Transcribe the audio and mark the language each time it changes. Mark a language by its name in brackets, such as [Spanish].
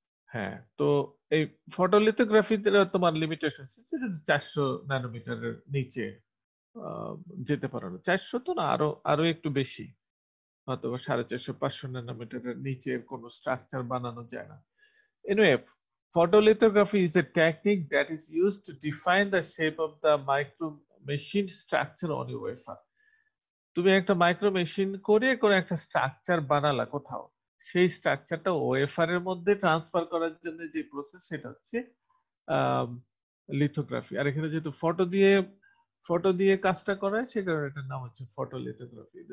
[Bangla] হ্যাঁ, তো এই ফটোলিথোগ্রাফিতে তোমার লিমিটেশন 400 ন্যানোমিটারের নিচে আহ, যেতে পারো না। 400 তো না, আরো আরো একটু বেশি, হয়তো 450-500 ন্যানোমিটারের নিচে কোনো স্ট্রাকচার বানানো যায় না। [English] Anyway, photolithography is a technique that is used to define the shape of the micro machine structure on your wafer. [Bangla] তুমি একটা মাইক্রো মেশিন করে করে একটা স্ট্রাকচার বানালা কোথাও, সেই স্ট্রাকচারটা ওয়েফারের মধ্যে ট্রান্সফার করার জন্য যে প্রসেস সেটা হচ্ছে লিথোগ্রাফি। আর এখানে যেহেতু ফটো দিয়ে কাজটা করায় সে কারণে এটার নাম হচ্ছে ফটোলিথোগ্রাফি।